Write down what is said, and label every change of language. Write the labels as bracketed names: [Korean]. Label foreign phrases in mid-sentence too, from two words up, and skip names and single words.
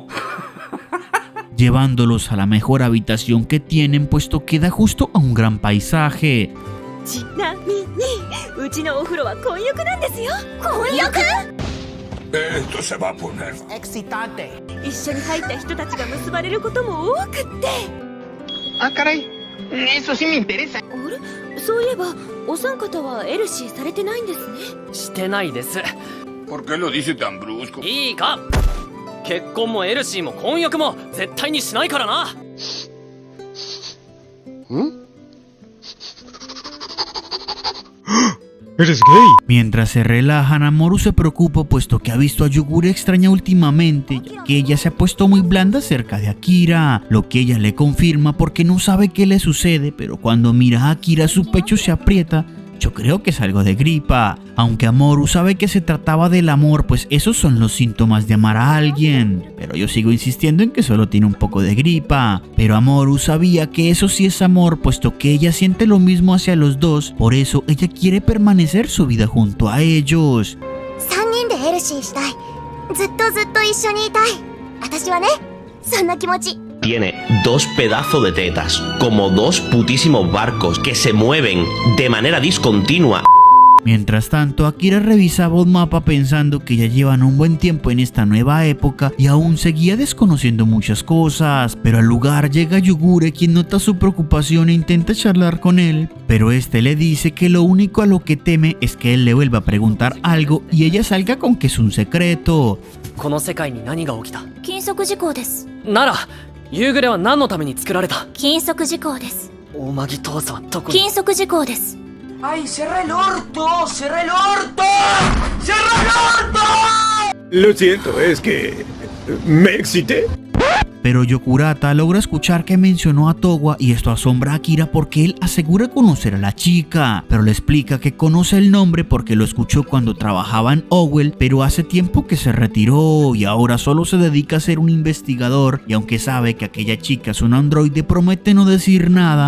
[Spanish] Llevándolos a la mejor habitación que tienen, puesto queda justo a un gran paisaje. Esto se va a poner excitante. Ah, caray. Eso sí me interesa. [Japanese] そういえばお三方はエルシーされてないんですね。してないです。 [Spanish] ¿Por qué lo dice tan brusco? [Japanese] いいか、結婚もエルシーも婚約も絶対にしないからな。 [Spanish] ¡Eres gay! Mientras se relajan, Amoru se preocupa puesto que ha visto a Yugure extraña últimamente, ya que ella se ha puesto muy blanda cerca de Akira, lo que ella le confirma porque no sabe qué le sucede, pero cuando mira a Akira su pecho se aprieta. Yo creo que es algo de gripa, aunque Amoru sabe que se trataba del amor, pues esos son los síntomas de amar a alguien. Pero yo sigo insistiendo en que solo tiene un poco de gripa. Pero Amoru sabía que eso sí es amor, puesto que ella siente lo mismo hacia los dos, por eso ella quiere permanecer su vida junto a ellos. [Japanese] 3 人でエルシーしたい。ずっとずっと一緒にいたい。私はね、そんな気持ち。 [Spanish] Tiene 2 pedazos de tetas, como 2 putísimos barcos que se mueven de manera discontinua. Mientras tanto, Akira revisaba un mapa pensando que ya llevan un buen tiempo en esta nueva época y aún seguía desconociendo muchas cosas, pero al lugar llega Yugure, quien nota su preocupación e intenta charlar con él, pero este le dice que lo único a lo que teme es que él le vuelva a preguntar algo y ella salga con que es un secreto. [Japanese] この世界に何が起きた？禁足事項です。なら夕暮れは何のために作られた？禁足事項です。大マギ当座はどこに？禁足事項です。 [Spanish] ¡Ay, cierra el orto! ¡Cierra el orto! ¡Cierra el orto! Lo siento, es que me excité. Pero Yokurata logra escuchar que mencionó a Towa y esto asombra a Akira porque él asegura conocer a la chica, pero le explica que conoce el nombre porque lo escuchó cuando trabajaba en Owell, pero hace tiempo que se retiró y ahora solo se dedica a ser un investigador, y aunque sabe que aquella chica es un androide, promete no decir nada.